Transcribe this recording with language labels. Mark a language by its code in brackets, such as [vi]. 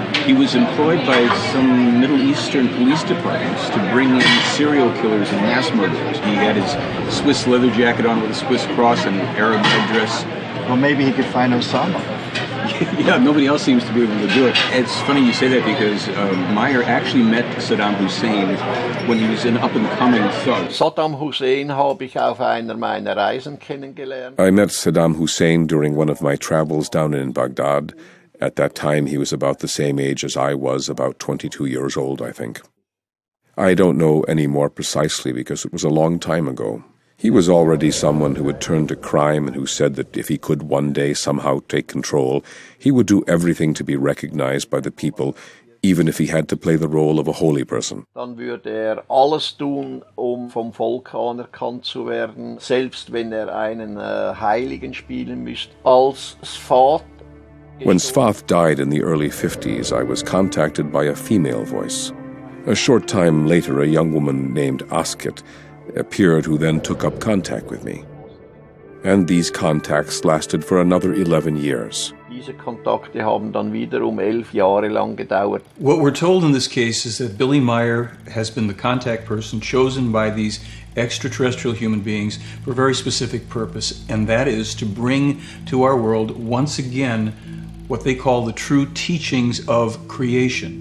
[en] He was employed by some Middle Eastern police departments to bring in serial killers and mass murderers. He had his Swiss leather jacket on with a Swiss cross and an Arab headdress. Well, maybe he could find Osama. Yeah, nobody else seems to be able to do it. It's funny you say that because Meier actually met Saddam Hussein when he was an up-and-coming thug. [de] Saddam Hussein habe ich auf einer meiner Reisen kennengelernt. [en] I met Saddam Hussein during one of my travels down in Baghdad. At that time, he was about the same age as I was, about 22 years old, I think. I don't know any more precisely because it was a long time ago. He was already someone who had turned to crime and who said that if he could one day somehow take control, he would do everything to be recognized by the people, even if he had to play the role of a holy person. [de] Dann würde alles tun, vom Volk anerkannt zu werden, selbst wenn einen Heiligen spielen müsste. Als Sfat. [en] When Sfath died in the early 50s, I was contacted by a female voice. A short time later, a young woman named Asket appeared who then took up contact with me. And these contacts lasted for another 11 years. [de] Diese Kontakte haben dann wiederum 11 Jahre lang gedauert. [en] What we're told in this case is that Billy Meier has been the contact person chosen by these extraterrestrial human beings for a very specific purpose, and that is to bring to our world once again what they call the true teachings of creation.